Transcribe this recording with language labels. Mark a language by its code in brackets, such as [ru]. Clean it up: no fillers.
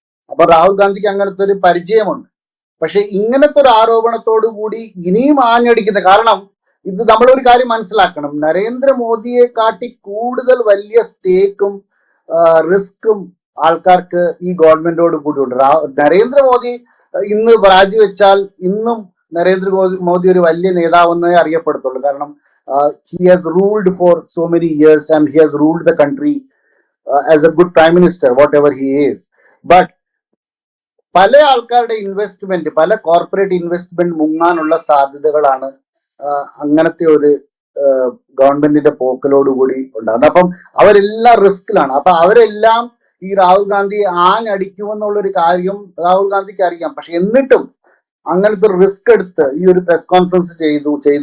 [ml] അപ്പൊ രാഹുൽ ഗാന്ധിക്ക് അങ്ങനത്തെ ഒരു പരിചയമുണ്ട്. പക്ഷെ ഇങ്ങനത്തെ ഒരു ആരോപണത്തോടു കൂടി ഇനിയും ആഞ്ഞടിക്കുന്ന, കാരണം ഇത് നമ്മളൊരു കാര്യം മനസ്സിലാക്കണം, നരേന്ദ്രമോദിയെ കാട്ടി കൂടുതൽ വലിയ സ്റ്റേക്കും റിസ്ക്കും ആൾക്കാർക്ക് ഈ ഗവൺമെന്റോട് കൂടി ഉണ്ട്. നരേന്ദ്രമോദി ഇന്ന് രാജിവെച്ചാൽ ഇന്നും നരേന്ദ്രമോദി ഒരു വലിയ നേതാവെന്നേ അറിയപ്പെടത്തുള്ളൂ. [en] കാരണം he has ruled for so many years and he has ruled the country as a good prime minister, whatever he is. [ml] But പല ആൾക്കാരുടെ ഇൻവെസ്റ്റ്മെന്റ്, പല കോർപ്പറേറ്റ് ഇൻവെസ്റ്റ്മെന്റ് മുങ്ങാനുള്ള സാധ്യതകളാണ് അങ്ങനത്തെ ഒരു ഗവൺമെന്റിന്റെ പോക്കലോടുകൂടി ഉണ്ടാകുന്നത്. അപ്പം അവരെല്ലാം റിസ്കിലാണ്. അപ്പൊ അവരെല്ലാം ഈ രാഹുൽ ഗാന്ധി ആഞ്ഞടിക്കുമെന്നുള്ളൊരു കാര്യം രാഹുൽ ഗാന്ധിക്ക് അറിയാം. പക്ഷെ എന്നിട്ടും അങ്ങനത്തെ ഒരു റിസ്ക് എടുത്ത് ഈ ഒരു പ്രസ് കോൺഫറൻസ് ചെയ്തു.